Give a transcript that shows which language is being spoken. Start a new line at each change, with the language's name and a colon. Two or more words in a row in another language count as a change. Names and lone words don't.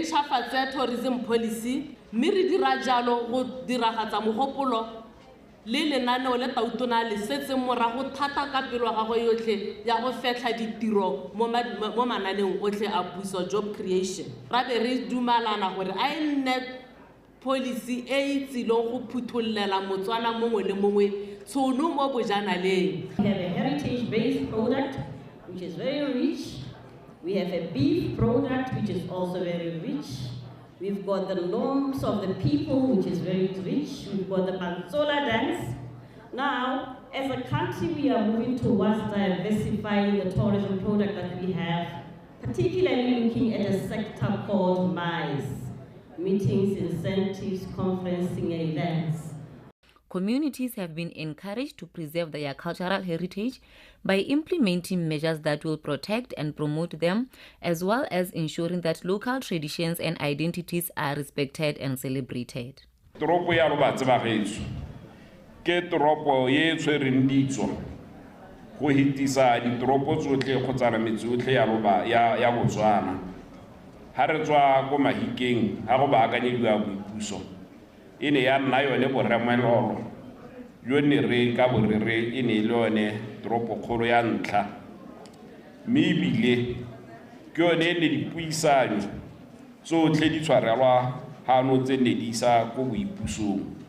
Tswana: ntšhafatse
English: tourism policy
Tswana: mme re dira jalo go diragatsa mogopolo le lenaneo le tautona le setse morago thata ka pelo ga go yotlhe ya go fetla ditiro mo mananeong otlhe a puso
English: job creation
Tswana: ra be re dumalana gore a nne policy e itsilong go phuthollela Motswana mongwe le mongwe tshono mo bojanaleng.
English: We have a heritage-based product which is very rich. We have a beef product which is also very rich. We've got the norms of the people, which is very rich. We've got the Bansola dance. Now, as a country, we are moving towards diversifying the tourism product that we have, particularly looking at a sector called MICE, meetings, incentives, conferencing, and events. Communities have been encouraged to preserve their cultural heritage by implementing measures that will protect and promote them, as well as ensuring that local traditions and identities are respected and celebrated.
Tswana: Toropo ya Lubatse ba gaetsho ke toropo ye tshwereng ditso go hitisa ditoropo tsotlhe kgotsa metse otlhe ya Botswana. Ha re tswa go Mahikeng ha go baakanyediwa boipuso e ne ya nna yone boremelolo yone re ka borere e ne le yone toropo kgolo ya ntlha mme ebile ke yone e ne dipuisano tsotlhe di tshwarelwa hano tse ne di isa go boipusong.